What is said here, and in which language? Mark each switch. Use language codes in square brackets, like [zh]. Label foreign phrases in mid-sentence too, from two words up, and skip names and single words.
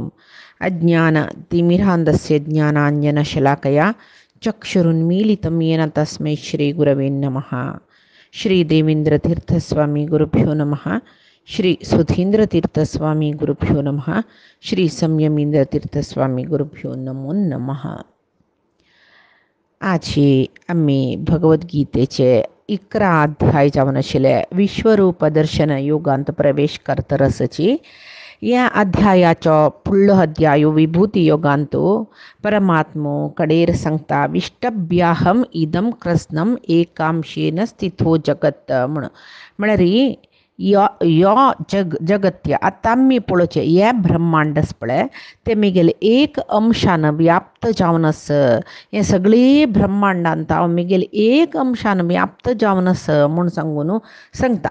[sa] अज्ञानतिमिरान्धस्य ज्ञानाञ्जनशलाकया चक्षुरुन्मीलितं येन तस्मै श्रीगुरवे नमः। श्री देवेंद्रतीर्थस्वामी गुरुभ्यो नमः। श्री सुधींद्रतीर्थस्वामी गुरुभ्यो नमः। श्री संयमींद्रतीर्थस्वामी गुरुभ्यो नमो नमः। [kok] आजचे आम्ही भगवद्गीतेचे 11 अध्याय जावन आशिल्ले विश्वरूप दर्शन योगांत प्रवेश करतरसची या अध्यायाचो फुडलो अध्याय विभूती योगांतो परमात्मो कडेर सांगता [sa] विष्टभ्याहम इदम कृष्णम एकांशेन स्थितो जगत [kok] म्हळ्यार यो जगत्य आतां आमी पळोवचें हे ब्रह्मांड आसा पळय ते मिगेले एक अंशान व्याप्त जावन आसा। हे सगळे ब्रह्मांडांत हांव मिगेले एक अंशान व्याप्त जावन आसा म्हूण सांगता।